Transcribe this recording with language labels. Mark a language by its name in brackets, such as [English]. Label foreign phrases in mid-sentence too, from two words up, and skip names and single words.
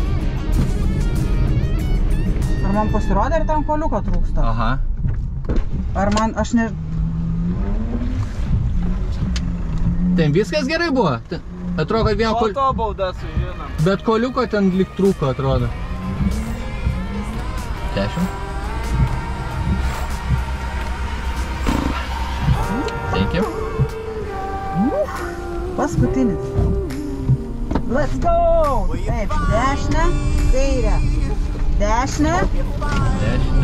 [Lithuanian] Ar man pasirodė, ar ten koliuko trūksta? Aha. Ar man, aš ne... Ten viskas gerai buvo? Atrodo, kad vieno koliuko... Po to bauda sužinom. Bet koliuko ten lyg trūko, atrodo. 10. [English] Thank you. Paskutinis. Let's go! [Lithuanian] Taip, dešinę, kairę. Dešinę. Dešinę.